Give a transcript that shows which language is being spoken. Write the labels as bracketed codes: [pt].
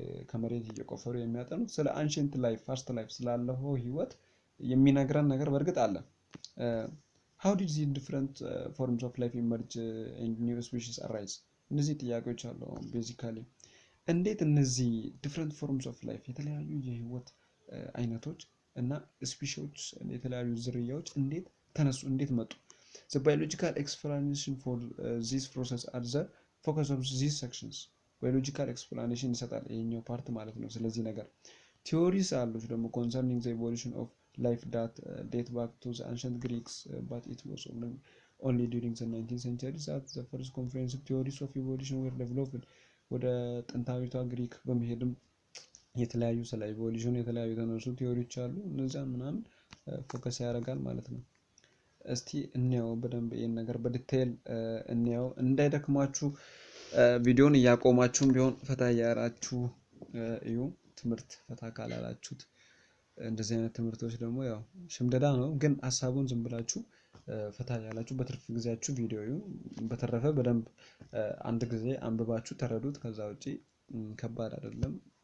[am] ከመሬት እየቆፈሩ የሚያጠኑት ስለ አንሽንት ላይፍ ፓስት ላይፍ ስላለፈው ህይወት የሚነግረን ነገር በእርግጥ አለ። [en] how did the different forms of life emerge and new species arise? [am] እነዚህ ጥያቄዎች አሉ። ቤዚካሊ እንዴት እነዚህ ዲፍረንት ፎርምስ ኦፍ ላይፍ የተለያዩ የህይወት አይነቶች እና ስፒሺዎች የተለያዩ ዝርያዎች እንዴት ተነሱ፣ እንዴት መጡ? [en] the biological explanation for this process are the focus of these sections. [am] ባዮሎጂካል ኤክስፕላኔሽን ይሰጣል ይሄኛው ፓርት ማለት ነው። ስለዚህ ነገር ቲዮሪስ አሉት ደግሞ [en] concerning the evolution of life that date back to the ancient Greeks, but it was only during the 19th century that the first comprehensive theories of evolution were developed. [am] ወደ ጥንታዊቷ ግሪክ በመሄድም የተለያዩ ስለ ኢቮሉሽን የተለያዩ የተነሱ ቲዮሪዎች አሉ። እነዚያን ምናምን ፎከስ ያደርጋል ማለት ነው። እስቲ እንየው በደንብ ይሄን ነገር በዲቴል እንየው። እንዳይደክማችሁ ቪዲዮን እያቆማችሁም ቢሆን ፈታ እያላችሁ እዩ። ትምህርት ፈታ ካላላችሁት እንደዚህ አይነት ትምህርቶች ደግሞ ያው ሽምደዳ ነው፣ ግን ሀሳቡን ዝም ብላችሁ ፈታ ያላችሁ በትርፍ ጊዜያችሁ ቪዲዮ እዩ። በተረፈ በደንብ አንድ ጊዜ አንብባችሁ ተረዱት። ከዛ ውጪ ከባድ አይደለም።